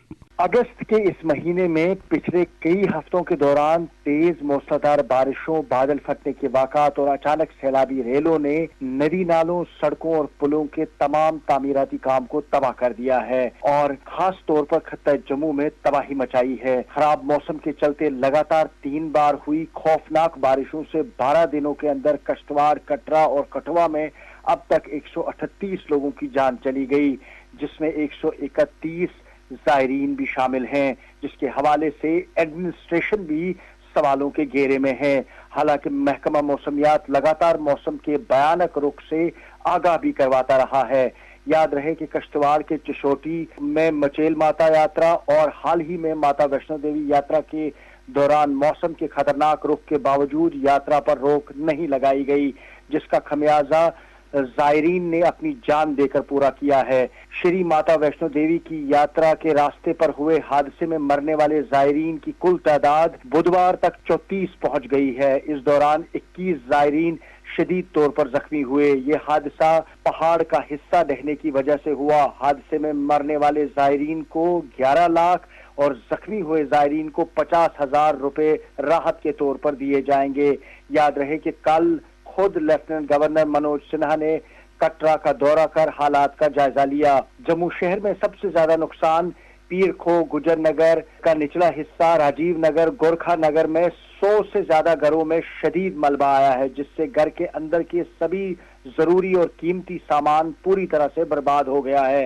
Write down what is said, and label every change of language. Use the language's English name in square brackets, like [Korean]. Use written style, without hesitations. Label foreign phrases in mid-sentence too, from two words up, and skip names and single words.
[Urdu] اگست کے اس مہینے میں پچھلے کئی ہفتوں کے دوران تیز موسلادھار بارشوں، بادل پھٹنے کے واقعات اور اچانک سیلابی ریلوں نے ندی نالوں، سڑکوں اور پلوں کے تمام تعمیراتی کام کو تباہ کر دیا ہے اور خاص طور پر خطہ جموں میں تباہی مچائی ہے۔ خراب موسم کے چلتے لگاتار 3 بار ہوئی خوفناک بارشوں سے 12 دنوں کے اندر کشتواڑ، کٹرا اور کٹھوا میں اب تک 138 لوگوں کی جان چلی گئی، جس میں 131 زائرین بھی شامل ہیں، جس کے حوالے سے ایڈمنسٹریشن بھی سوالوں کے گھیرے میں ہے۔ حالانکہ محکمہ موسمیات لگاتار موسم کے بھیانک رخ سے آگاہ بھی کرواتا رہا ہے۔ یاد رہے کہ کشتواڑ کے چشوٹی میں مچیل ماتا یاترا اور حال ہی میں ماتا ویشنو دیوی یاترا کے دوران موسم کے خطرناک رخ کے باوجود یاترا پر روک نہیں لگائی گئی، جس کا خمیازہ زائرین نے اپنی جان دے کر پورا کیا ہے۔ شری ماتا ویشنو دیوی کی یاترا کے راستے پر ہوئے حادثے میں مرنے والے زائرین کی کل تعداد بدوار تک 34 پہنچ گئی ہے۔ اس دوران 21 زائرین شدید طور پر زخمی ہوئے۔ یہ حادثہ پہاڑ کا حصہ ڈھہنے کی وجہ سے ہوا۔ حادثے میں مرنے والے زائرین کو 11 لاکھ اور زخمی ہوئے زائرین کو 50,000 روپے راحت کے طور پر دیے جائیں گے۔ یاد رہے کہ کل خود لیفٹیننٹ گورنر منوج سنہا نے کٹرا کا دورہ کر حالات کا جائزہ لیا۔ جموں شہر میں سب سے زیادہ نقصان پیر کھو، گجر نگر کا نچلا حصہ، راجیو نگر، گورکھا نگر میں 100 سے زیادہ گھروں میں شدید ملبہ آیا ہے، جس سے گھر کے اندر کے سبھی ضروری اور قیمتی سامان پوری طرح سے برباد ہو گیا ہے۔